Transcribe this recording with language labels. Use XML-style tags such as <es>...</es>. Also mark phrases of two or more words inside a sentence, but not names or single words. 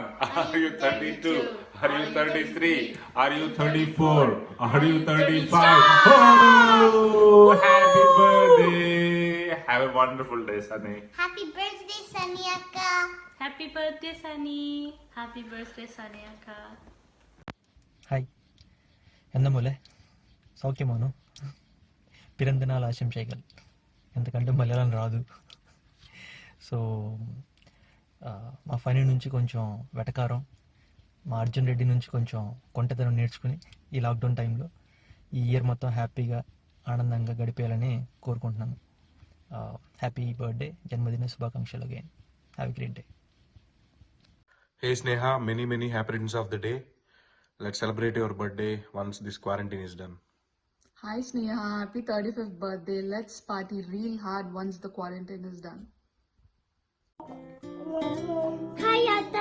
<en>Are you 32? Are you 33? Are you 34? Are you 35? Oh, happy birthday! Have a wonderful day, Sunny. Happy birthday, Sunny Akka. Happy birthday, Sunny. Happy birthday, Sunny Akka.</en> <ml>ഹായ് എന്താ മോലെ സൗഖ്യമാണോ പിറന്തനാൾ ആശംസകൾ</ml> <te>ఎందుకంటే మలయాళం రాదు సో మా ఫనీ నుంచి కొంచెం వెటకారం మా అర్జున్ రెడ్డి నుంచి కొంచెం కొంటతనం నేర్చుకుని ఈ</te> <en>lockdown time</en> <te>ఈ ఇయర్ మొత్తం హ్యాపీగా ఆనందంగా గడిపేయాలని కోరుకుంటున్నాను.</te> <en>happy birthday,</en> <te>జన్మదిన శుభాకాంక్షలు అగైన్.</te> <en>Have a great day. Hey Sneha, many happy returns of the day. Let's celebrate your birthday once this quarantine is done. Hi Sneha, happy 35th birthday. Let's party real hard once the quarantine is done. Hi, Atta.</en>